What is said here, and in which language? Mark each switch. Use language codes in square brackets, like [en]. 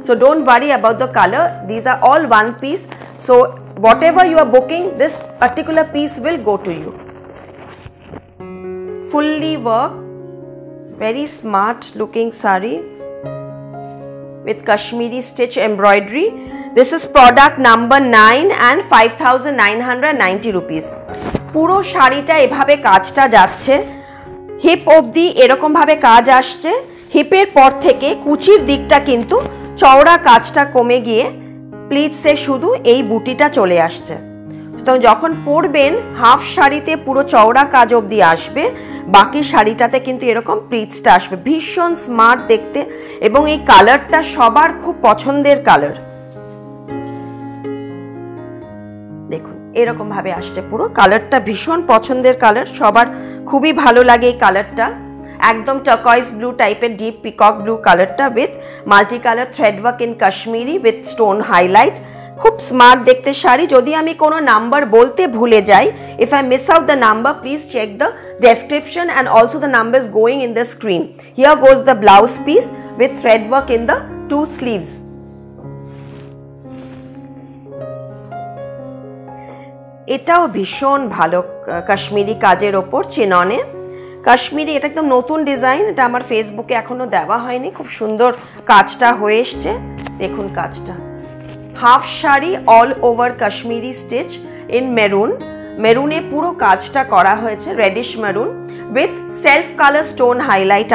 [en] So don't worry about the color. These are all one piece. So whatever you are booking, this particular piece will go to you. Fully worked. Very smart looking sari with Kashmiri stitch embroidery. This is product number 9 and 5,990 rupees. [bn] Puro শাড়িটা এভাবে কাজটা যাচ্ছে, heap অবধি এরকম ভাবে কাজ আসছে। হিপের পর থেকে কুচির দিকটা কিন্তু চওড়া কাজটা কমে গিয়ে প্লিটসে শুধু এই বুটিটা চলে আসছে। তো যখন পরবেন হাফ শাড়িতে পুরো চওড়া কাজ অবধি আসবে, বাকি শাড়িটাতে কিন্তু এরকম প্লিটসটা আসবে। ভীষণ স্মার্ট দেখতে, এবং এই কালারটা সবার খুব পছন্দের কালার। দেখুন এরকম ভাবে আসছে, পুরো কালারটা ভীষণ পছন্দের কালার, সবার খুবই ভালো লাগে এই কালারটা। [en] একদম turquoise blue টাইপের deep peacock blue কালারটা with multi colour thread work in Kashmiri with stone highlight. [bn] খুব স্মার্ট দেখতে শাড়ি। যদি আমি কোনো নাম্বার বলতে ভুলে যাই, [en] if I miss out the number, please check the description and also the numbers going in the screen. Here goes the blouse piece with thread work in the 2 sleeves. [bn] এটাও ভীষণ ভালো কাশ্মীরি কাজের ওপর চিননে কাশ্মীরি। এটা একদম নতুন ডিজাইন, এটা আমার ফেসবুকে এখনো দেওয়া হয়নি। খুব সুন্দর কাজটা হয়ে এসছে, দেখুন কাজটা। Half sari [en] all over Kashmiri stitch in maroon, [bn] মেরুনে পুরো কাজটা করা হয়েছে, [en] Reddish maroon with self colour stone highlight.